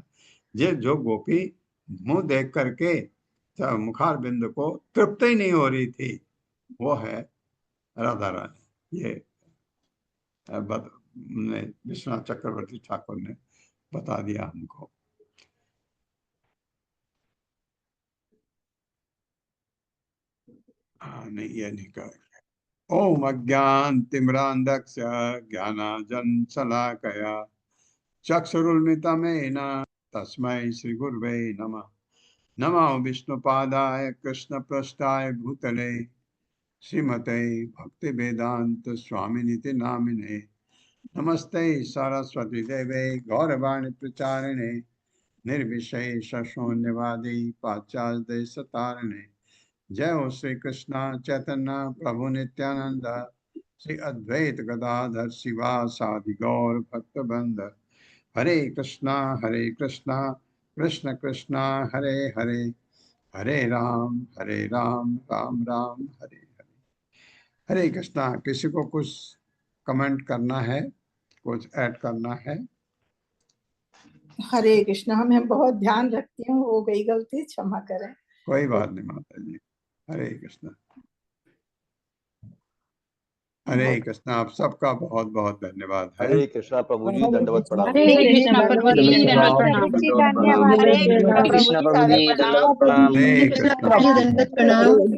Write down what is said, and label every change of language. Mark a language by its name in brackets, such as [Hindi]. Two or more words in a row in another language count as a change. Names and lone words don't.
[Hindi] ये जो गोपी मुंह देख करके मुखार बिंदु को तृप्त ही नहीं हो रही थी, वो है राधा रानी। ये विश्वनाथ चक्रवर्ती ठाकुर ने बता दिया हमको। नहीं, ये नहीं कर। [Sanskrit] ओम अज्ञान तिम्रांधक्ष ज्ञानाजन शलाकया चक्षुरुन्मिलितं तस्मै श्री गुरुवे नमः। नमो विष्णुपादाय कृष्णपृष्ठाय भूतले श्रीमते भक्ति वेदांत स्वामिनिति नामिने। नमस्ते सरस्वती देवे गौरवाणी प्रचारिणे निर्विशेष शून्यवादी पाश्चात्य देशतारिणे। जय हो श्री कृष्ण चैतन्य प्रभु नित्यानंद श्री अद्वैत गदाधर शिवासादि गौर भक्तवृंद। हरे कृष्णा कृष्ण कृष्णा हरे हरे, हरे राम राम राम हरे हरे। [Hindi] हरे कृष्णा। किसी को कुछ कमेंट करना है, कुछ ऐड करना है? हरे कृष्णा। मैं बहुत ध्यान रखती हूँ, हो गई गलती, क्षमा करें। कोई बात नहीं माता जी। हरे कृष्णा। हरे कृष्णा। आप सबका बहुत बहुत धन्यवाद है। हरे कृष्णा प्रभु जी, दंडवत प्रणाम। हरे कृष्णा प्रभु जी, दंडवत प्रणाम। हरे कृष्ण प्रभु जी, दंडवत प्रणाम। हरे कृष्णा।